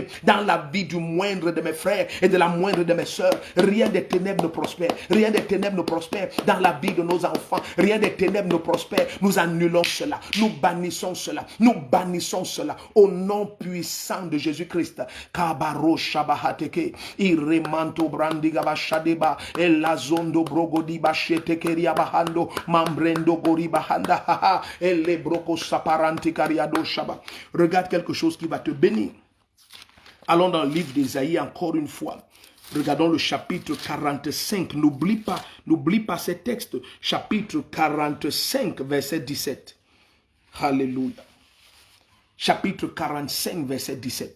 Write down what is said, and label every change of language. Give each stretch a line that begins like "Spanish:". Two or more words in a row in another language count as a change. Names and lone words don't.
French: Dans la vie du moindre de mes frères et de la moindre de mes sœurs, rien des ténèbres ne prospère. Rien des ténèbres ne prospère dans la vie de nos enfants. Rien des ténèbres ne prospère. Nous annulons cela. Nous bannissons cela. Nous bannissons cela. Au nom puissant de Jésus-Christ. Kabaro shabahateke, iremanto brandigabashadeba, la zondo brogodi bachete keria bahando mambrendo gori bahanda haha les broko saparanti kariado shaba. Regarde quelque chose qui va te bénir. Allons dans le livre d'Ésaïe encore une fois. Regardons le chapitre 45. N'oublie pas ces textes. Chapitre 45, verset 17. Alléluia. Chapitre 45, verset 17.